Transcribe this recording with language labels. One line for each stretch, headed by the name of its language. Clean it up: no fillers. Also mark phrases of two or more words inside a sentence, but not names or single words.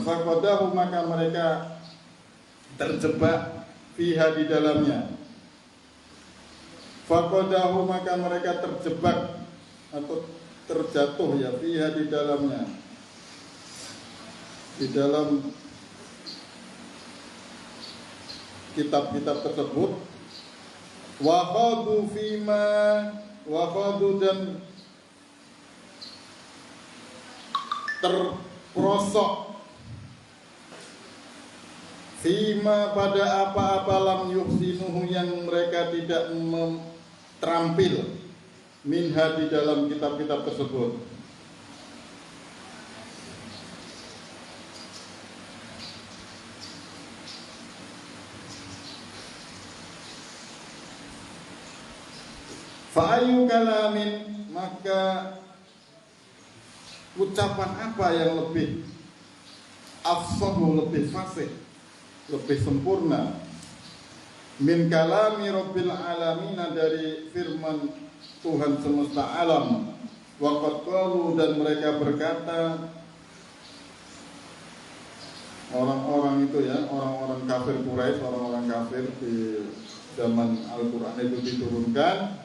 Indonesian: Faqadahu, maka mereka terjebak fiha, di dalamnya. Faqadahu, maka mereka terjebak atau terjatuh ya, fiha, di dalamnya, di dalam kitab-kitab tersebut.
Arabic: Wa khadu fima, wa khadu,
Indonesian: dan terperosok, fima, pada apa-apa,
Arabic: lam yuhsinuhu,
Indonesian: yang mereka tidak terampil, minha, di dalam kitab-kitab tersebut.
Arabic: Fa'ayu kalamin,
Indonesian: maka ucapan apa yang lebih afsahu, lebih fasih, lebih sempurna,
Arabic: min kalami rabbil alamin,
Indonesian: dari firman Tuhan semesta alam. Waqad qalu, dan mereka berkata, orang-orang itu ya, orang-orang kafir Quraisy, orang-orang kafir di zaman Al-Qur'an itu diturunkan.